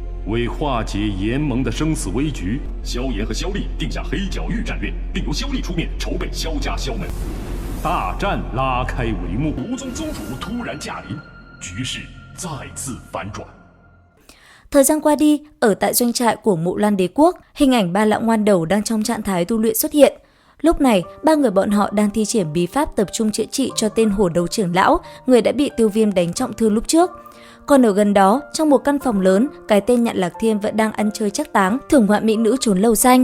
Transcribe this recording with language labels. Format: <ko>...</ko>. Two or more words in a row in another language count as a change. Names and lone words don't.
<zh>为化解联盟的生死危局，萧炎和萧厉定下黑角域战略，并由萧厉出面筹备萧家萧门。大战拉开帷幕，无宗宗主突然驾临，局势再次反转。</zh> <vi>Thời gian qua đi, ở tại doanh trại của Mộ Lan Đế Quốc, hình ảnh ba lão ngoan đầu đang trong trạng thái tu luyện xuất hiện. Lúc này, ba người bọn họ đang thi triển bí pháp tập trung chữa trị cho tên hổ đầu trưởng lão, người đã bị Tiêu Viêm đánh trọng thương lúc trước. Còn ở gần đó, trong một căn phòng lớn, cái tên Nhạn Lạc Thiên vẫn đang ăn chơi trác táng, thưởng ngoạn mỹ nữ trốn lầu xanh.</vi>